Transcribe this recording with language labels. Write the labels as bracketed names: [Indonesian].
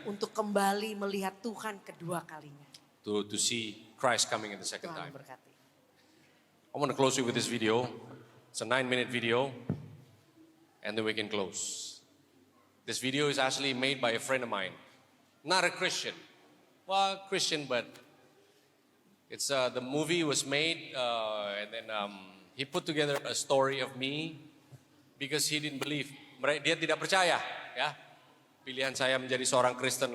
[Indonesian] untuk kembali melihat Tuhan kedua kalinya. [English] to see Christ coming in the second [Indonesian] Tuhan [English] time. [Indonesian] berkati. [English] I want to close you with this video. It's a 9-minute video, and then we can close. This video is actually made by a friend of mine, not a Christian. Well, Christian, but it's the movie was made, and then he put together a story of me because he didn't believe. [Indonesian] Dia tidak percaya, ya, pilihan saya menjadi seorang Kristen.